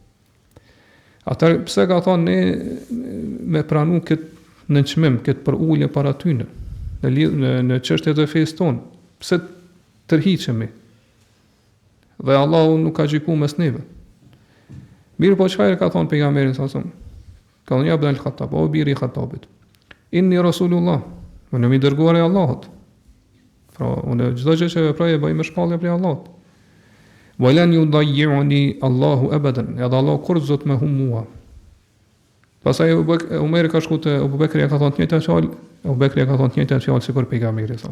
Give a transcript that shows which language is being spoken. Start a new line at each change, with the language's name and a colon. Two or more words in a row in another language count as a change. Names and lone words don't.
Albanian: Ata pse ka thonë ne me pranu këtë nënçmim, këtë për ulje para tyne, në çështjet e fesë tonë, pse tërhiqemi? Dhe Allahu nuk ka gjykuar mes neve. Mirë, po çfarë ka thonë pejgamberi sa son? Ka thonë Ibn al-Khattab, o biri i Khattabit.
Arabic: إني رسول الله,
Albanian: unë jam i dërguar i Allahut. Pra, unë çdo gjë që veproj e bëj me shpallje prej Allahut.
Arabic: ولن يضيعني الله أبدا.
Albanian: Edhe Allah kur zot me hum mua. Pastaj Umeri ka shku te Abu Bekri, ka thonë të njëjtën fjalë, Abu Bekri ka thonë të njëjtën fjalë sikur pejgamberi sa.